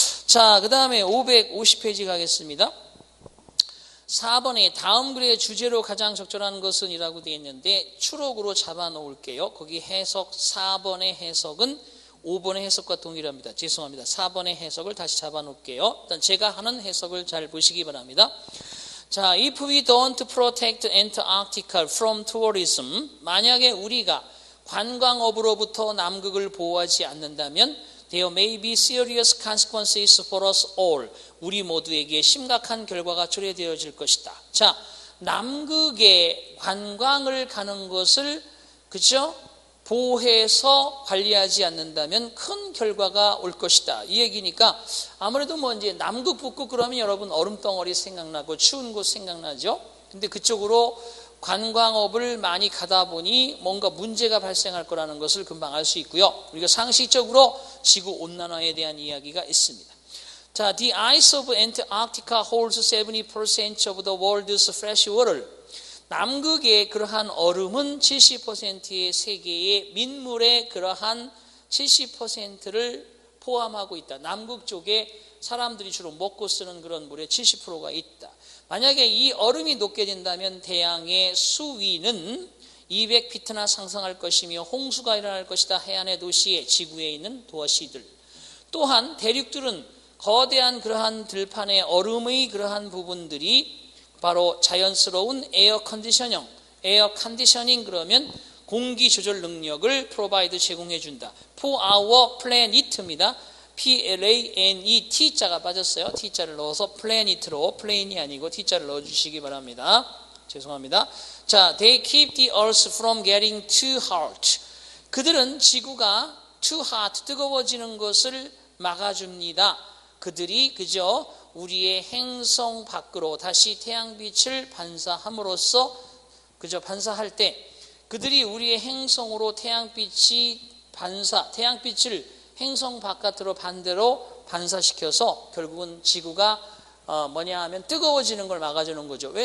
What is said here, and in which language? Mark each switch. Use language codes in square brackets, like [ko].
[ko] 자, 그 다음에 550페이지 가겠습니다. 4번에 다음 글의 주제로 가장 적절한 것은 이라고 되어 있는데 추록으로 잡아 놓을게요. 거기 해석 4번의 해석은 5번의 해석과 동일합니다. 죄송합니다. 4번의 해석을 다시 잡아 놓을게요. 일단 제가 하는 해석을 잘 보시기 바랍니다. [en] 자, if we don't protect Antarctica from tourism, [ko] 만약에 우리가 관광업으로부터 남극을 보호하지 않는다면 [en] There may be serious consequences for us all. [ko] 우리 모두에게 심각한 결과가 초래되어질 것이다. 자, 남극에 관광을 가는 것을 그죠? 보호해서 관리하지 않는다면 큰 결과가 올 것이다. 이 얘기니까 아무래도 이제 남극, 북극 그러면 여러분 얼음덩어리 생각나고 추운 곳 생각나죠? 근데 그쪽으로 관광업을 많이 가다 보니 뭔가 문제가 발생할 거라는 것을 금방 알 수 있고요. 우리가 상식적으로 지구 온난화에 대한 이야기가 있습니다. [en] 자, the ice of Antarctica holds 70% of the world's fresh water. [ko] 남극의 그러한 얼음은 70%의 세계의 민물의 그러한 70%를 포함하고 있다. 남극 쪽에 사람들이 주로 먹고 쓰는 그런 물의 70%가 있다. 만약에 이 얼음이 녹게 된다면 태양의 수위는 200피트나 상승할 것이며 홍수가 일어날 것이다. 해안의 도시에, 지구에 있는 도시들. 또한 대륙들은 거대한 그러한 들판의 얼음의 그러한 부분들이 바로 자연스러운 에어 컨디셔닝 그러면 공기 조절 능력을 프로바이드 제공해 준다. [en] For our planet입니다. [ko] Planet T자가 빠졌어요. T자를 넣어서 planet로, plane이 아니고 T자를 넣어주시기 바랍니다. 죄송합니다. [en] 자, they keep the earth from getting too hot. [ko] 그들은 지구가 [en] too hot, [ko] 뜨거워지는 것을 막아줍니다. 그들이 그저 우리의 행성 밖으로 다시 태양빛을 반사함으로써 그저 반사할 때 그들이 우리의 행성으로 태양빛을 행성 바깥으로 반대로 반사시켜서 결국은 지구가 뭐냐 하면 뜨거워지는 걸 막아주는 거죠. 왜?